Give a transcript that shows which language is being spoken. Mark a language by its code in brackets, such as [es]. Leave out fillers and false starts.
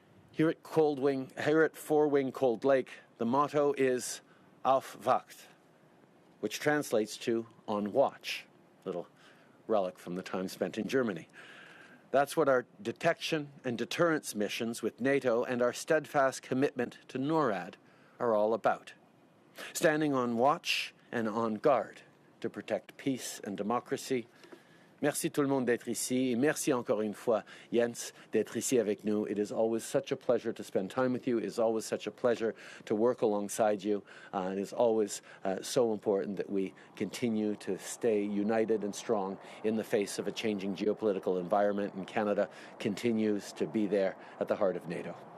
[en] Here at Four Wing Cold Lake, the motto is Auf Wacht, which translates to on watch, little relic from the time spent in Germany. That's what our detection and deterrence missions with NATO and our steadfast commitment to NORAD are all about. Standing on watch and on guard to protect peace and democracy. [fr] Merci tout le monde d'être ici, et merci encore une fois, Jens, d'être ici avec nous. [en] It is always such a pleasure to spend time with you. It is always such a pleasure to work alongside you. It is always so important that we continue to stay united and strong in the face of a changing geopolitical environment, and Canada continues to be there at the heart of NATO.